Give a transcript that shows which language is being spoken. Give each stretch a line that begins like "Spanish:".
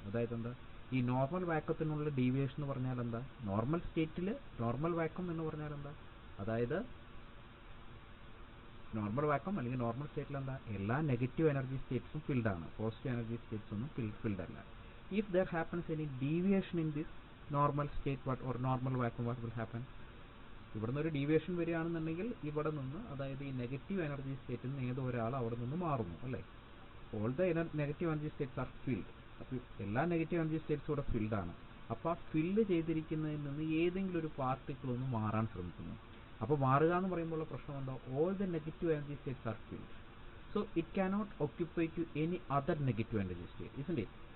Malayalam: അതായത് എന്താ, ഈ നോർമൽ വാക്വത്തിനുള്ള ഡീവിയേഷൻ എന്ന് പറഞ്ഞാൽ എന്താ, നോർമൽ സ്റ്റേറ്റിൽ നോർമൽ വാക്വം എന്ന് പറഞ്ഞാൽ എന്താ, അതായത് നോർമൽ വാക്വം അല്ലെങ്കിൽ നോർമൽ സ്റ്റേറ്റിൽ എന്താ, എല്ലാ negative energy സ്റ്റേറ്റ്സും ഫിൽഡാണ്, positive energy States ഒന്നും ഫിൽഡ് അല്ല.
English: If there happens any deviation in this normal state or normal vacuum, what will happen?
Malayalam: ഇവിടെ നിന്ന് ഒരു ഡീവിയേഷൻ വരികയാണെന്നുണ്ടെങ്കിൽ ഇവിടെ നിന്ന്, അതായത് ഈ നെഗറ്റീവ് എനർജി സ്റ്റേറ്റിൽ നിന്ന് ഏതോ ഒരാൾ അവിടെ നിന്ന് മാറുന്നു, അല്ലേ?
English: all the negative energy states are filled.
Malayalam: അപ്പോൾ എല്ലാ നെഗറ്റീവ് എനർജി സ്റ്റേറ്റ്സും ഇവിടെ ഫിൽഡ് ആണ്. അപ്പോൾ ആ ഫില്ല് ചെയ്തിരിക്കുന്നതിൽ നിന്ന് ഏതെങ്കിലും ഒരു പാർട്ടിക്കിൾ ഒന്ന് മാറാൻ ശ്രമിക്കുന്നു. അപ്പോൾ മാറുക എന്ന് പറയുമ്പോൾ ഉള്ള പ്രശ്നം എന്താ?
English: All the negative energy states are filled, so it cannot occupy to any other negative energy state, isn't it?